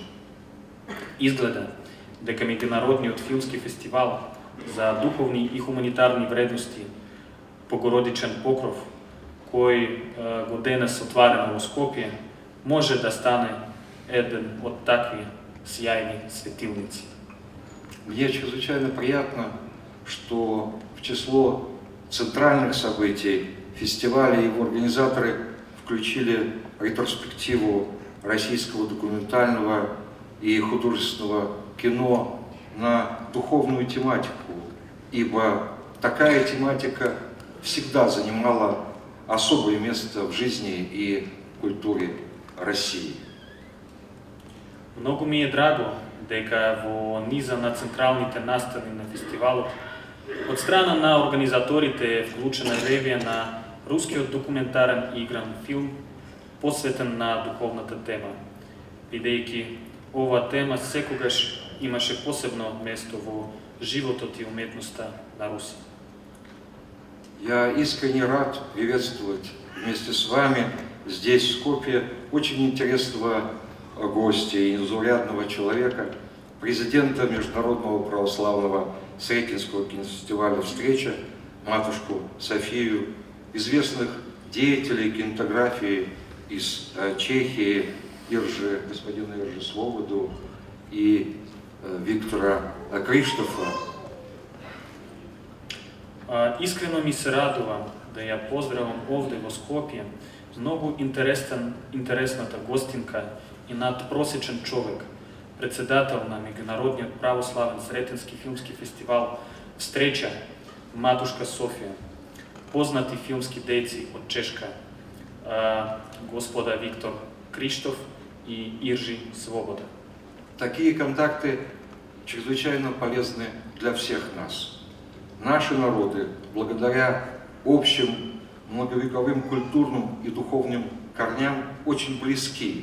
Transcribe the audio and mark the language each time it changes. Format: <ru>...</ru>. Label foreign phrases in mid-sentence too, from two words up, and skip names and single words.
<mk>Изгледа дека Меѓународниот филмски фестивал за духовни и хуманитарни вредности Богородичен покров, кој го денес отварено во Скопје, може да стане еден од такви сјајни светилници.</mk> <ru>Мне чрезвычайно приятно, что в число центральных событий фестиваля его организаторы включили ретроспективу российского документального и художественного кино на духовную тематику, ибо такая тематика всегда занимала особое место в жизни и культуре России.</ru> <mk>Многу ми е драго дека во низа на централните настани на фестивалот од страна на организаторите е вклучена ревија на рускиот документарен и игран филм посветен на духовната тема, бидејќи ова тема секогаш имаше посебно место во животот и уметноста на Руси.</mk> <ru>Я искренне рад приветствовать вместе с вами здесь, в Скопье, очень интересного гостя и незаурядного человека, президента Международного православного Сретенского кинофестиваля «Встреча», матушку Софию, известных деятелей кинематографии из Чехии, господина Иржи Свободу и Виктора Криштофа.</ru> <mk>Искрено ми се радувам да ја поздравам овде во Скопје многу интересната гостинка и надпросечен човек, председател на Меѓународниот православен Сретенски филмски фестивал «Встреча», матушка Софија, познати филмски дејци од Чешка, господа Виктор Криштоф и Иржи Свобода.</mk> <ru>Такие контакты чрезвычайно полезны для всех нас. Наши народы, благодаря общим многовековым культурным и духовным корням, очень близки.</ru>